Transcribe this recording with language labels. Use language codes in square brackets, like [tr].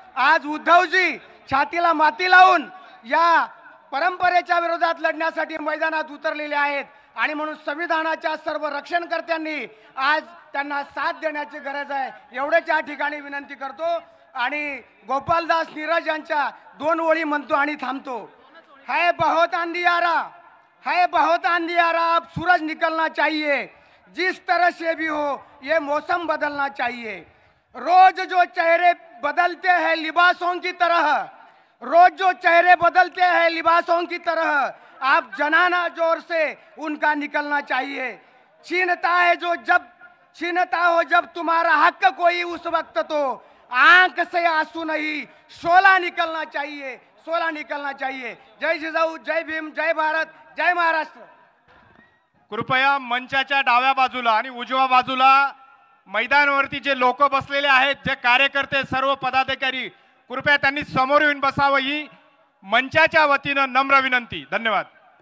[mr] आज उद्धवजी छातीला माती लावून या परंपरेच्या विरोधात लढण्यासाठी मैदानात उतरलेले आहेत. आणि म्हणून संविधानाच्या सर्व रक्षणकर्त्यांनी आज त्यांना साथ देण्याची गरज आहे. एवढेच या ठिकाणी विनंती करतो. आणि गोपालदास नीरज यांच्या 2 ओळी म्हणतो आणि थांबतो. [hi] है बहुत अंधियारा, है बहुत अंधियारा, अब सूरज निकलना चाहिए, जिस तरह से भी हो ये मौसम बदलना चाहिए. रोज जो चेहरे बदलते हैं लिबासों की तरह, रोज जो चेहरे बदलते हैं लिबासों की तरह, आप जनाना जोर से उनका निकलना चाहिए. छीनता है जो जब छीनता हो जब तुम्हारा हक कोई, उस वक्त तो आंख से आंसू नहीं शोला निकलना चाहिए, शोला निकलना चाहिए. [mr] जय जिजाऊ, जय भीम, जय भारत, जय महाराष्ट्र. कृपया मंचाच्या डाव्या बाजूला आणि उजव्या बाजूला मैदानावरती जे लोक बसलेले आहेत, जे कार्यकर्ते, सर्व पदाधिकारी, कृपया त्यांनी समोर येऊन बसावं ही मंचाच्या वतीनं नम्र विनंती. धन्यवाद.